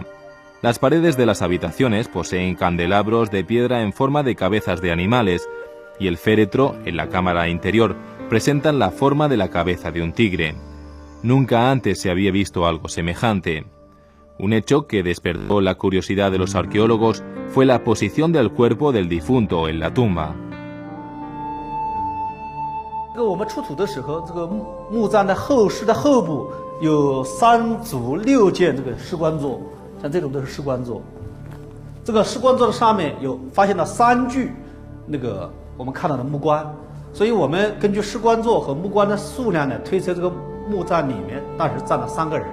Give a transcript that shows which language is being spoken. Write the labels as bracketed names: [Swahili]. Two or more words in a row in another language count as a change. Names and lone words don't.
[Spanish] Las paredes de las habitaciones poseen candelabros de piedra en forma de cabezas de animales, y el féretro, en la cámara interior, presentan la forma de la cabeza de un tigre. Nunca antes se había visto algo semejante. Un hecho que despertó la curiosidad de los arqueólogos fue la posición del cuerpo del difunto en la tumba. [Chinese] 我们出土的时候，这个墓葬的后室的后部有3组6件这个石棺座，像这种都是石棺座。这个石棺座的上面有发现了3具那个我们看到的木棺，所以我们根据石棺座和木棺的数量呢，推测这个墓葬里面当时站了3个人。